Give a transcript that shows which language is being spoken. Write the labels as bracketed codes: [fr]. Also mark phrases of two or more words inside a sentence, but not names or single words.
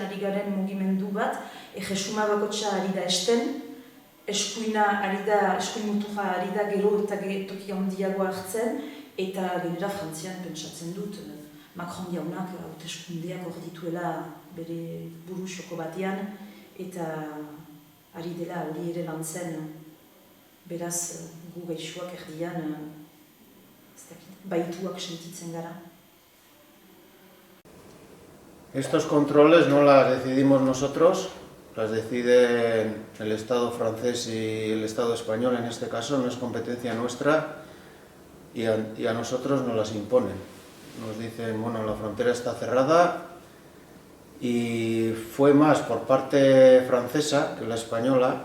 [eu] ari garen mugimendu bat, jesuma bakotxa ari da esten, eskuin muturra ari da gero eta toki handiagoa hartzen, eta genera Frantzian pentsatzen dut, Macron jaunak hauteskundeak hor dituela bere buru xoko batean, eta ari dela hori ere lantzen, beraz gu gaixoak erdian baituak sentitzen gara. [es] Estos controles no las decidimos nosotros, las decide el Estado francés y el Estado español en este caso, no es competencia nuestra y a nosotros nos las imponen. Nos dicen, bueno, la frontera está cerrada y fue más por parte francesa que la española.